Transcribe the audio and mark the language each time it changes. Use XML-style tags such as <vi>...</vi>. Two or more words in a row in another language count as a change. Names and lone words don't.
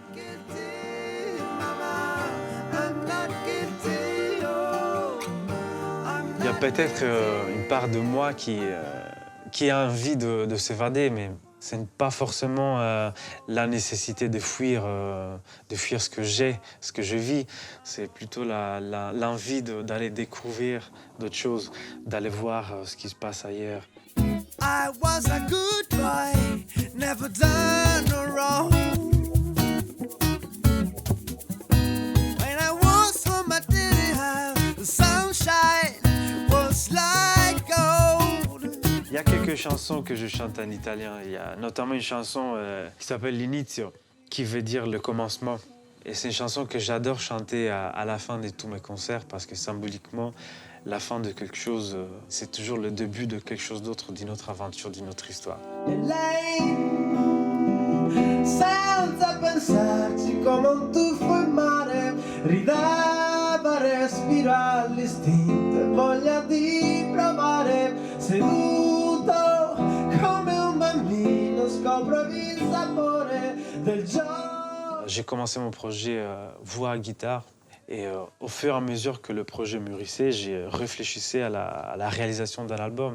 <fr>Il y a peut-être une part de moi qui a envie de s'évader, mais ce n'est pas forcément la nécessité de fuir ce que j'ai, ce que je vis. C'est plutôt l'envie d'aller découvrir d'autres choses, d'aller voir ce qui se passe ailleurs.</fr> <en>I was a good boy, never done no wrong. When I was home, I didn't have the sunshine was like gold.</en> <fr>Il y a quelques chansons que je chante en italien. Il y a notamment une chanson qui s'appelle L'inizio, qui veut dire le commencement. Et c'est une chanson que j'adore chanter à la fin de tous mes concerts parce que symboliquement, la fin de quelque chose, c'est toujours le début de quelque chose d'autre, d'une autre aventure, d'une autre histoire.</fr> <it>Senza pensarci come un tuffo in mare, ridava respiro all'istinto e voglia di provare, seduto come un bambino scopro il sapore del gioco.</it> <fr>J'ai commencé mon projet voix-guitare et au fur et à mesure que le projet mûrissait, j'ai réfléchi à la réalisation d'un album.</fr>